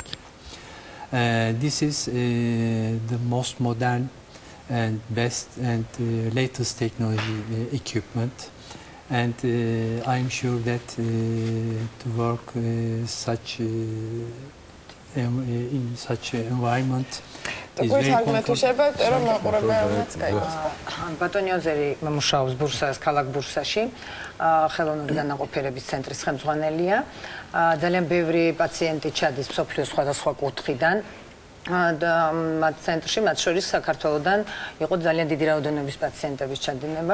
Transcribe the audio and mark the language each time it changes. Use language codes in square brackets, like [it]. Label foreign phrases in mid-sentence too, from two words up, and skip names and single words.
[en] This is the most modern and best and latest technology equipment. And I'm sure that to work in such environment is very comfortable. [ka] ბატონი ოზერი მუშაობს ბურსას, ქალაქ ბურსაში, ხელოვნური განაყოფიერების ცენტრის ხელმძღვანელია. ძალიან ბევრი პაციენტი ჩადის მსოფლიოს სხვადასხვა კუთხიდან. და მათ ცენტრში, მათ შორის საქართველოსდან იყო ძალიან დიდი რაოდენობის პაციენტების ჩადინება.